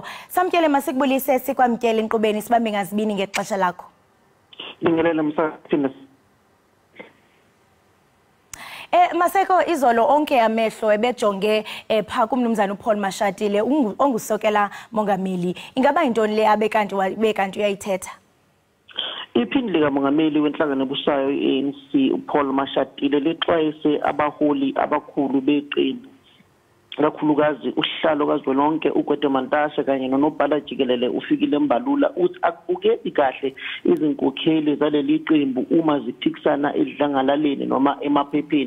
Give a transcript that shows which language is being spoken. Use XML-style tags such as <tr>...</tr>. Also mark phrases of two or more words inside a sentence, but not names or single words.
<xh>Samkele masikubulise sikwamkele inkqubeni sibambe ngazibini ngexesha lakho.</xh> <zu>Ngilele msakini.</zu> <xh>Maseko izolo onke amehlo ebejonge pha kumnumzana uPaul Mashatile ongusokela mongameli. Ingaba intoni le abekanti uyayithetha?</xh> <zu>Iphini lika mongameli wenhlangano ebusayo iANC uPaul Mashatile lexwayise abaholi abakhulu beqembu kakhulukazi uhlalo kazwelonke uGwede Mantashe kanye nonobhala Jikelele ufikile embalula uthi akubukeki kahle izinkokheli zaleli qembu uma ziphikisana edlangalaleni noma emaphepheni.</zu>